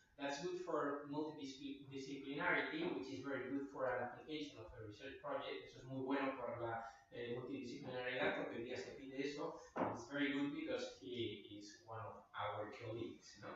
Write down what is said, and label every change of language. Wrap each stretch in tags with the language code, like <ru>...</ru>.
<en>That's good for multidisciplinarity, which is very good for an application of a research project.</en> <es>Eso es muy bueno para la multidisciplinaridad, porque hoy día se pide eso.</es> <en>It's very good because he is one of our colleagues.</en>